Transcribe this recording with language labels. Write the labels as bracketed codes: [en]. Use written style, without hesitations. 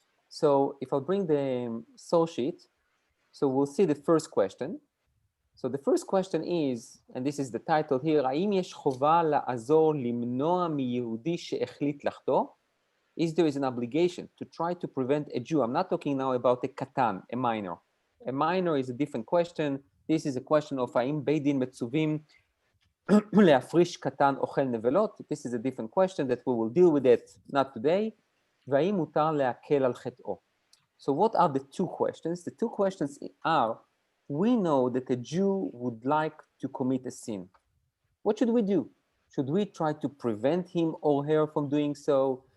[en] So if I bring the source sheet, so we'll see the first question. So the first question is, and this is the title here, [he] האם יש חובה לעזור למנוע מיהודי שהחליט לחטוא? [en] Is there an obligation to try to prevent a Jew? I'm not talking now about a katan, a minor. A minor is a different question. This is a question of [he] האם בית דין מצווים להפריש קטן אוכל נבלות. [en] This is a different question that we will deal with it, not today. [he] והאם מותר להקל על חטאו? [en] So what are the two questions? The two questions are, we know that a Jew would like to commit a sin. What should we do? Should we try to prevent him or her from doing so?